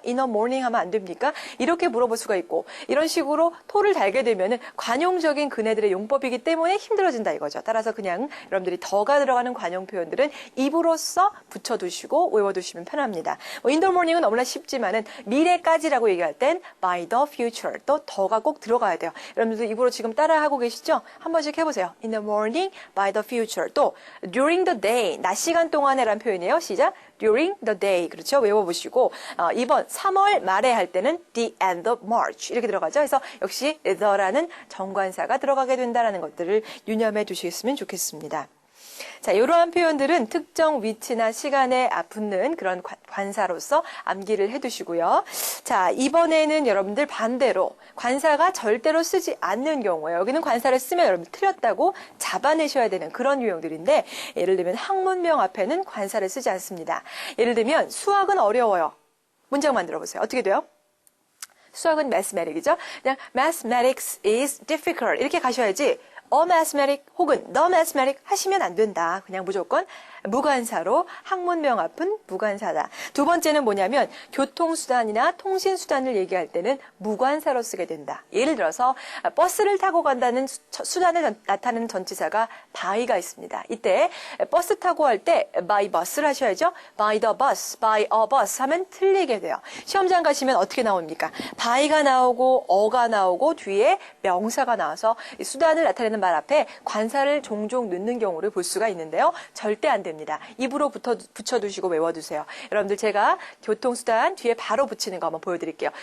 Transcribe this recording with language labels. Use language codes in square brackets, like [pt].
[en] in the morning [ko] 하면 안 됩니까? 이렇게 물어볼 수가 있고 이런 식으로 토를 달게 되면은 관용적인 그네들의 용법이기 때문에 힘들어진다 이거죠. 따라서 그냥 여러분들이 더가 들어가는 관용 표현들은 입으로써 붙여두시고 외워두시면 편합니다. in the morning은 너무나 쉽지만은 미래까지라고 얘기할 땐 [en] by the future [ko] 또 더가 꼭 들어가야 돼요. 여러분들 입으로 지금 따라하고 계시죠? 한 번씩 해보세요. [en] in the morning, by the future [ko] 또 [en] during the day [ko] 낮 시간 동안에란 표현이에요. 시작. [en] during the day. [ko] 그렇죠. 외워보시고 2번 3월 말에 할 때는 [en] the end of March [ko] 이렇게 들어가죠. 그래서 역시 the라는 정관사가 들어가게 된다는 것들을 유념해 두시겠으면 좋겠습니다. 자, 이러한 표현들은 특정 위치나 시간에 붙는 그런 관사로서 암기를 해두시고요. 자, 이번에는 여러분들 반대로 관사가 절대로 쓰지 않는 경우에 여기는 관사를 쓰면 여러분 틀렸다고 잡아내셔야 되는 그런 유형들인데 예를 들면 학문명 앞에는 관사를 쓰지 않습니다. 예를 들면 수학은 어려워요. 문장 만들어 보세요. 어떻게 돼요? 수학은 mathematic이죠. 그냥 [en] mathematics is difficult [ko] 이렇게 가셔야지 a mathematic 혹은 the mathematic 하시면 안 된다. 그냥 무조건 무관사로 학문명 앞은 무관사다. 두 번째는 뭐냐면 교통수단이나 통신수단을 얘기할 때는 무관사로 쓰게 된다. 예를 들어서 버스를 타고 간다는 수단을 나타내는 전치사가 by가 있습니다. 이때 버스 타고 할 때 [en] by bus [ko] 를 하셔야죠. [en] by the bus, by a bus [ko] 하면 틀리게 돼요. 시험장 가시면 어떻게 나옵니까? by가 나오고 어가 나오고 뒤에 명사가 나와서 수단을 나타내는 말 앞에 관사를 종종 넣는 경우를 볼 수가 있는데요. 절대 안 됩니다. 입으로 붙여두시고 외워두세요. 여러분들 제가 교통수단 뒤에 바로 붙이는 거 한번 보여드릴게요.